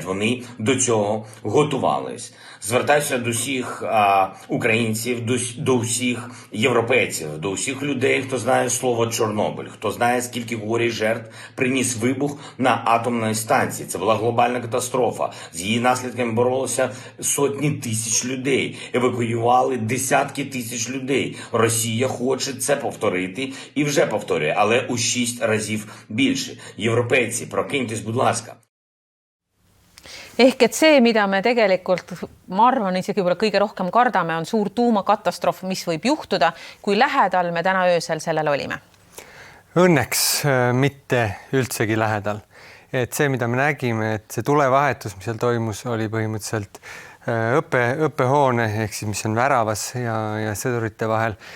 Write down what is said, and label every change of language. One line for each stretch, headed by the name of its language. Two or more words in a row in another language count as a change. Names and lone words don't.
Ukrainian: Вони до цього готувались. Звертаюся до всіх українців, до всіх європейців, до всіх людей, хто знає слово Чорнобиль, хто знає, скільки горя і жертв приніс вибух на атомній станції. Це була глобальна катастрофа. З її наслідками боролися сотні тисяч людей, евакуювали десятки тисяч людей. Росія хоче це повторити і вже повторює, але у 6 разів більше. Європейці, прокиньтесь, будь ласка.
Estonian: Ehk et see, mida me tegelikult, ma arvan, isegi võib-olla kõige rohkem kardame, on suur tuumakatastroof, mis võib juhtuda, kui lähedal me täna öösel sellel olime. Õnneks mitte üldsegi lähedal. Et see, mida me nägime, et see tulevahetus, mis seal toimus, oli põhimõtteliselt õppehoone, ehk siis mis on väravas ja sõdurite vahel.